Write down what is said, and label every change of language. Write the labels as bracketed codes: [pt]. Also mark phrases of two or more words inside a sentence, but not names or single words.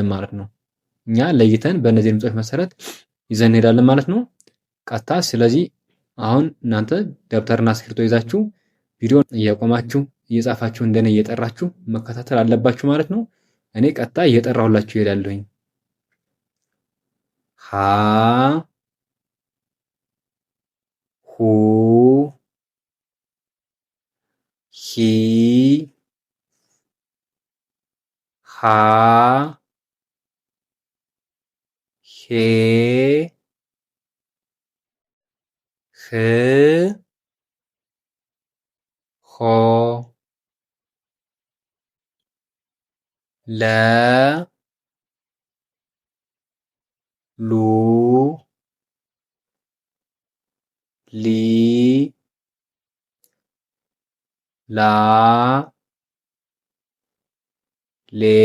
[am] ማለት ነው። እኛ ለይተን በእነዚህ ድምጾች መሰረት ይዘን እንሄዳለን ማለት ነው። ቀጥታ ስለዚህ አሁን እናንተ ደብተርና እስክሪብቶ ይዛችሁ ቪዲዮን እያቆማችሁ እየጻፋችሁ እንደኔ እየጠራችሁ መከታተል አለባችሁ ማለት ነው። እኔ ቀጥታ እየጠራሁላችሁ እሄዳለሁኝ። ሀ ሁ ሂ ሃ ሄ ህ ሆ ለ ሉ ሊ ላ ሌ